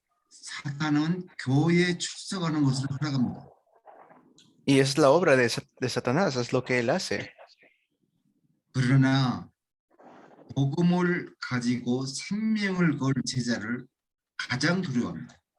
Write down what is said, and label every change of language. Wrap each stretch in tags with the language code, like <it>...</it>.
<ko>사탄은 교회에 출석하는 것을 허락합니다.</ko> <es>Y es la obra de Satanás, es lo que él hace.</es> <ko>그러나 복음을 가지고 생명을 걸 제자를 가장 두려워합니다.</ko>